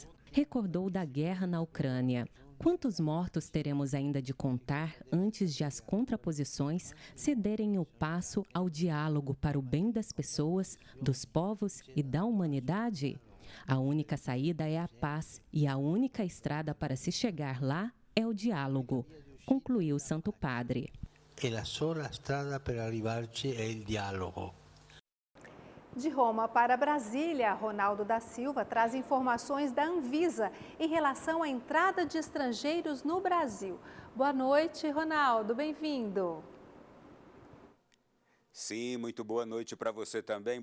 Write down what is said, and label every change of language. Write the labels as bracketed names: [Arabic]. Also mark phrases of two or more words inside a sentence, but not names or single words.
[Portuguese] Recordou da guerra na Ucrânia. Quantos mortos teremos ainda de contar antes de as contraposições cederem o passo ao diálogo para o bem das pessoas, dos povos e da humanidade? A única saída é a paz e a única estrada para se chegar lá é o diálogo, concluiu o Santo Padre. [Italian] E a sola strada per arrivarci è il dialogo. [Portuguese] De Roma para Brasília, Ronaldo da Silva traz informações da Anvisa em relação à entrada de estrangeiros no Brasil. Boa noite, Ronaldo, bem-vindo. Sim, muito boa noite para você também.